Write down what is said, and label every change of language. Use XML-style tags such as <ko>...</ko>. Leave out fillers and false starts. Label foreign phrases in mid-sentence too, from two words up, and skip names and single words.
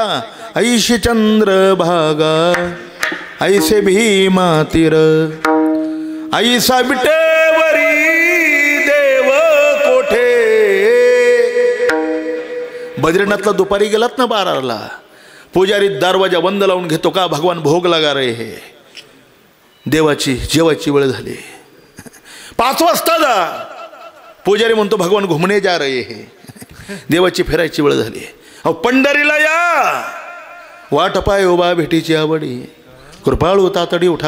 <mr>ऐशी चंद्र भागा ऐसे भीमा तीर, ऐसा बिटेवरी देव कोठे. बद्रीनाथला दुपारी गेलात ना 12ला, पुजारी दरवाजा बंद लावून घेतो का,</mr> <hi>भगवान भोग लगा रे.</hi> <mr>हे देवाची जेवायची वेळ झाली. 5 वाजता जा, पुजारी म्हणतो</mr> <hi>भगवान घुमणे जा रहे हे.</hi> <mr>देवाची फिरायची वेळ झाली. अहो पंढरीला या, वाट पाय उभा भेटीची आवडी, कृपाळू तातडी उठा.</mr>